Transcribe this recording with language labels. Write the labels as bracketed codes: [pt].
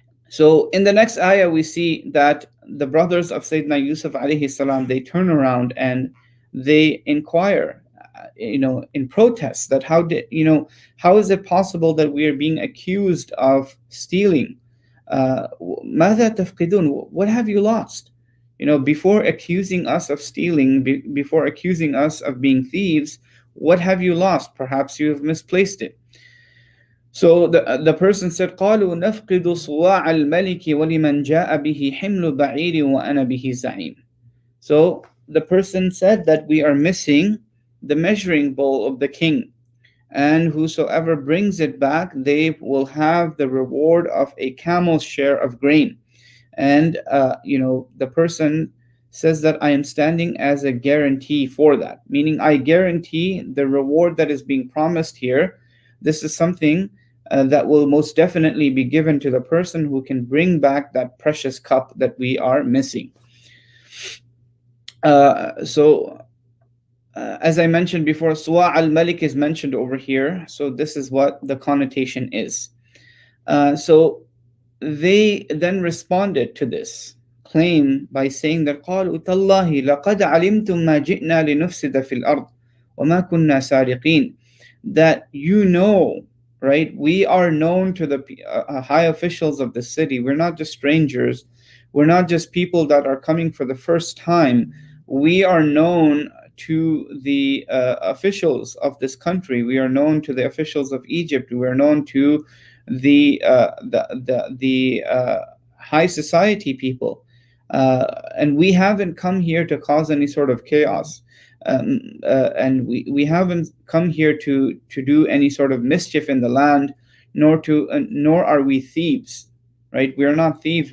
[en] So in the next ayah, we see that the brothers of Sayyidina Yusuf alayhi salam, they turn around and they inquire, in protest, that how is it possible that we are being accused of stealing? [ar] ماذا تفقدون? [en] What have you lost? Before accusing us of stealing, before accusing us of being thieves, what have you lost? Perhaps you have misplaced it. So the person said, [ar] قالوا نفقد صواع الملك ولمن جاء به حمل بعير وأنا به زعيم. [en] So the person said that we are missing the measuring bowl of the king, and whosoever brings it back, they will have the reward of a camel's share of grain. And the person says that I am standing as a guarantee for that, meaning I guarantee the reward that is being promised here. This is something that will most definitely be given to the person who can bring back that precious cup that we are missing. So as I mentioned before, Suwa al-Malik is mentioned over here. So this is what the connotation is. So they then responded to this claim by saying that [ar] قالوا تالله لقد علمتم ما جئنا لنفسد في الأرض وما كنا سارقين. [en] That right? We are known to the high officials of the city. We're not just strangers. We're not just people that are coming for the first time. We are known to the officials of this country. We are known to the officials of Egypt. We are known to the high society people, and we haven't come here to cause any sort of chaos, and we haven't come here to do any sort of mischief in the land, nor are we thieves, right? We are not thieves.